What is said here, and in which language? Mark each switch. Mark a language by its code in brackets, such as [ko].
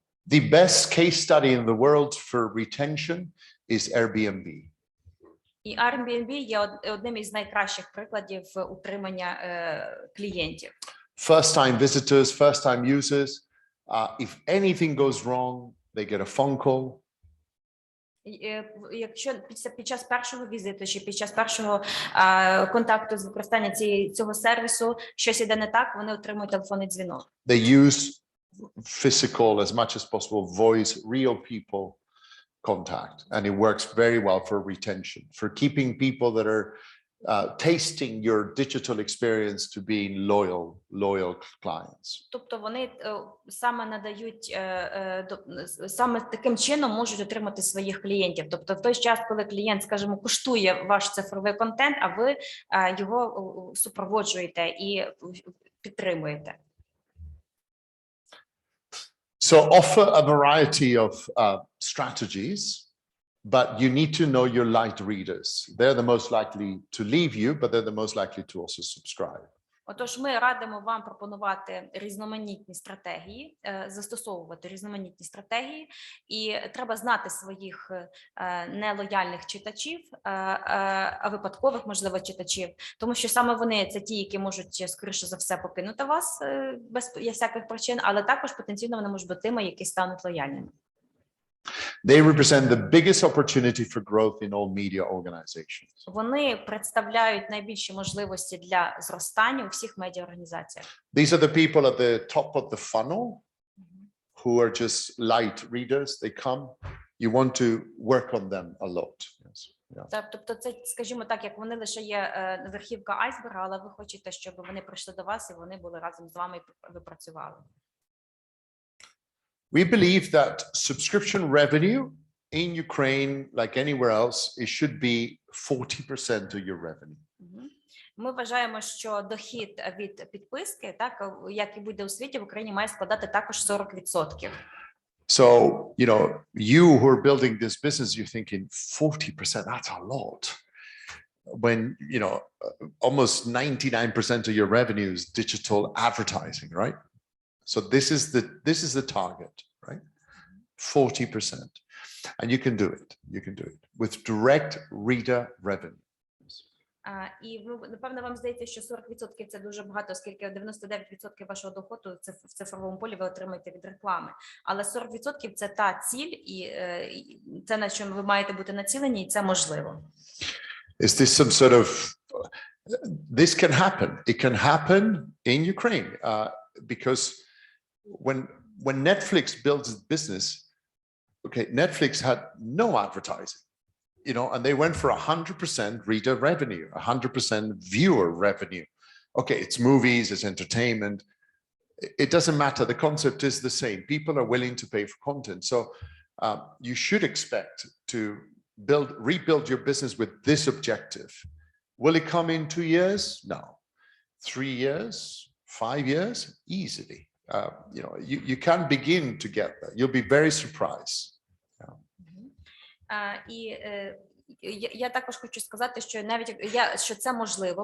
[en] The best case study in the world for retention is Airbnb. [uk] І Airbnb є одним із найкращих прикладів утримання клієнтів. [en] First-time visitors, first-time users. If anything goes wrong, they get a phone call. [uk] Якщо під час першого візиту чи під час першого контакту з використання цього сервісу щось іде не так, вони отримують телефонний дзвінок. [en] They use physical as much as possible, voice, real people contact, and it works very well for retention, for keeping people that are tasting your digital experience to being loyal clients. [uk] Тобто вони саме надають, саме таким чином можуть отримати своїх клієнтів. Тобто в той час, коли клієнт, скажімо, куштує ваш цифровий контент, а ви його супроводжуєте і підтримуєте. [en] So offer a variety of strategies but you need to know your light readers. They're the most likely to leave you, but they're the most likely to also subscribe. [uk] Отож, ми радимо вам пропонувати різноманітні стратегії, застосовувати різноманітні стратегії, і треба знати своїх нелояльних читачів, випадкових, можливо, читачів, тому що саме вони – це ті, які можуть, скоріше за все, покинути вас без всяких причин, але також потенційно вони можуть бути тими, які стануть лояльними. [en] They represent the biggest opportunity for growth in all media organizations. [uk] Вони представляють найбільші можливості для зростання у всіх медіаорганізаціях. [en] These are the people at the top of the funnel who are just light readers. They come. You want to work on them a lot. Yes. Yeah. [uk] Тобто це, скажімо так, як вони лише є верхівка айсберга, але ви хочете, щоб вони прийшли до вас і вони були разом з вами і ви працювали. [en] We believe that subscription revenue in Ukraine, like anywhere else, it should be 40% of your revenue. [uk] Ми вважаємо, що дохід від підписки, так, як і буде у світі, в Україні має складати також 40%. [en] So, you know, you who are building this business, you're thinking 40%, that's a lot. When, you know, almost 99% of your revenue is digital advertising, right? So this is the target, right? 40%. And you can do it. You can do it with direct reader revenue. [uk] І напевно вам здається, що 40% це дуже багато, оскільки 99% вашого доходу це в цифровому полі ви отримаєте від реклами. Але 40% це та ціль, і це на чому ви маєте бути націлені, і це можливо. [en] Is this some sort of this can happen? It can happen in Ukraine because when Netflix builds its business, okay, Netflix had no advertising. You know, and they went for 100% reader revenue, 100% viewer revenue. Okay, it's movies, it's entertainment. It doesn't matter. The concept is the same. People are willing to pay for content. So you should expect to rebuild your business with this objective. Will it come in 2 years? No. 3 years, 5 years, easily. You know, you can begin to get there. You'll be very surprised. [uk] І я також хочу сказати, що що це можливо.